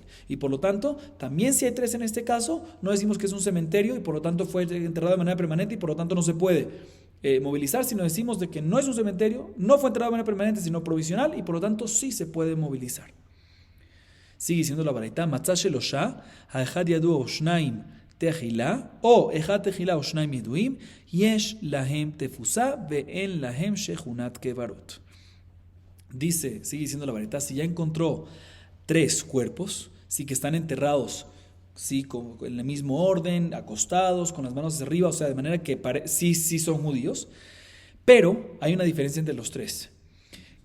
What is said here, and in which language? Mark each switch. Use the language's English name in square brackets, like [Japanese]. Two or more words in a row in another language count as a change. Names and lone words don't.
[Spanish] Y por lo tanto, también si hay tres en este caso, no decimos que es un cementerio y por lo tanto fue enterrado de manera permanente y por lo tanto no se puede movilizar, sino decimos de que no es un cementerio, no fue enterrado de manera permanente, sino provisional y por lo tanto sí se puede movilizar. Sigue diciendo la baraita, [Hebrew] מצא שלשה, האחד ידוע או שנים תחילה, או אחד תחילה או שנים ידועים, יש להם תפיסה, ואין להם שכונת קברות. [Spanish] Dice, sigue diciendo la baraita, si ya encontró tres cuerpos, sí que están enterrados, sí, en el mismo orden, acostados, con las manos hacia arriba, o sea, de manera que sí son judíos, pero hay una diferencia entre los tres.